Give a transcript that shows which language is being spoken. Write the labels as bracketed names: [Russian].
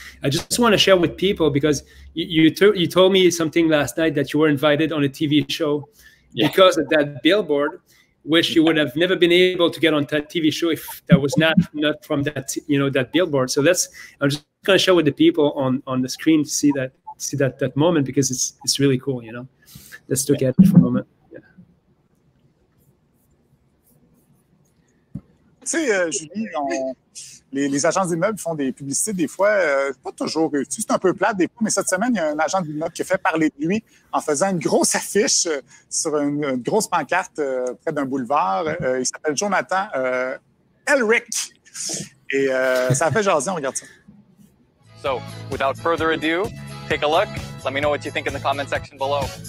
[English] I just want to share with people, because you told me something last night that you were invited on a TV show because of that billboard, which you would have never been able to get on that TV show if that was not from that that billboard. So I'm just going to show with the people on the screen to see that moment, because it's really cool. Let's look at it for a moment. [French] Tu sais, Julie, les agences d'immeubles font des publicités des fois, pas toujours réussies. C'est un peu plate des fois, mais cette semaine, il y a un agent d'immeuble qui a fait parler de lui en faisant une grosse affiche sur une grosse pancarte près d'un boulevard. Il s'appelle Jonathan Elric. Et ça a fait jaser, on regarde ça. [English] So, without further ado, take a look. Let me know what you think in the comment section below.